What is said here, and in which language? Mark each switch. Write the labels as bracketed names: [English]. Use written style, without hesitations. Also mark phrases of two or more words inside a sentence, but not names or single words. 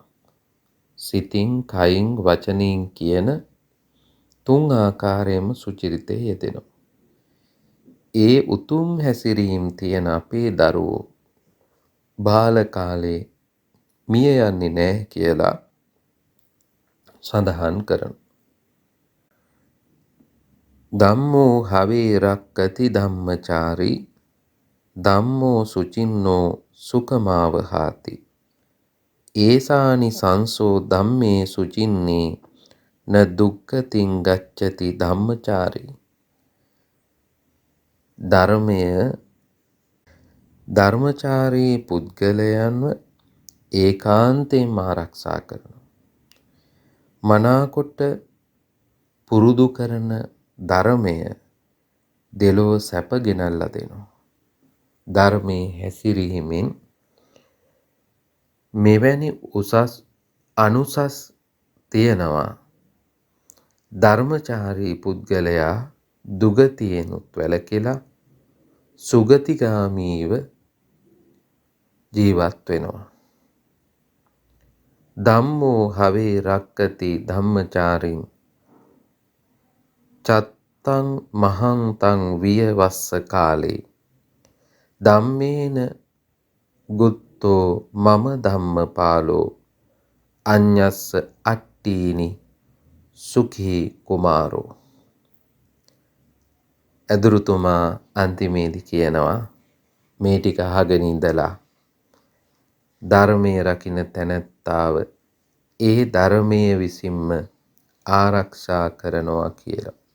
[Sinhala] සිතින් කයින් වචනයෙන් කියන තුන් ආකාරයෙන්ම සුචරිතයේ යෙදෙනවා. ඒ උතුම් හැසිරීම් තියෙන අපේ දරුවෝ බාල කාලේ මිය යන්නේ නැහැ කියලා සඳහන් කරනවා. [Pali] ධම්මෝ හවේ රක්කති ධම්මචාරී ධම්මෝ සුචින්නෝ සුඛමාවහාති ඒසානි සංසෝ ධම්මේ සුචින්නේ න දුක්ඛතින් ගච්ඡති ධම්මචාරී. [Sinhala] ධර්මචාරී පුද්ගලයන්ව ඒකාන්තයෙන්ම ආරක්ෂා කරනවා. මනාකොට පුරුදු කරන ධර්මය දෙලොව සැප ගෙනල්ලා දෙනවා. ධර්මයේ හැසිරීමෙන් මෙවැනි අනුසස් තියෙනවා. ධර්මචාරී පුද්ගලයා දුගතියෙනුත් වැළකීලා සුගතිගාමීව ජීවත් වෙනවා. [Pali] ධම්මෝ හවේ රක්කති ධම්මචාරින් චත්තං මහන්තං විය වස්ස කාලේ ධම්මේන ගුත්තෝ මම ධම්මපාලෝ අඤ්ඤස්ස අට්ඨීනි සුඛී කුමාරෝ. [Sinhala] ඇදුරුතුමා අන්තිමේදී කියනවා මේ ටික අහගෙන ඉඳලා ධර්මයේ රකින්න තැනැත්තාව ඒ ධර්මයේ විසින්ම ආරක්ෂා කරනවා කියලා.